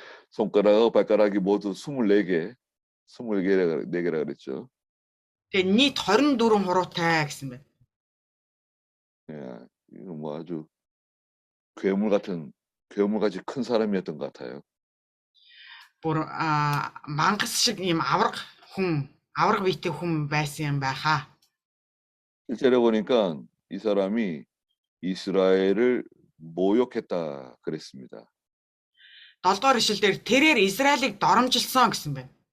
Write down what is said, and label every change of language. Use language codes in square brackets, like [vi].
[ko] 손가락하고 발가락이 모두 24개라 그랬죠. [mn] Тэгээ нийт 24 хуруутай гэсэн байна. [ko] 예, 이거 뭐 아주 괴물같이 큰 사람이었던 것 같아요. [mn] Бүр мангас шиг ийм авраг биетэй хүн байсан юм байхаа. [ko] 1절에 보니까 이 사람이 이스라엘을 모욕했다 그랬습니다. [mn] 7 дугаар ишлэлээр тэрээр Израилийг доромжилсон гэсэн байна.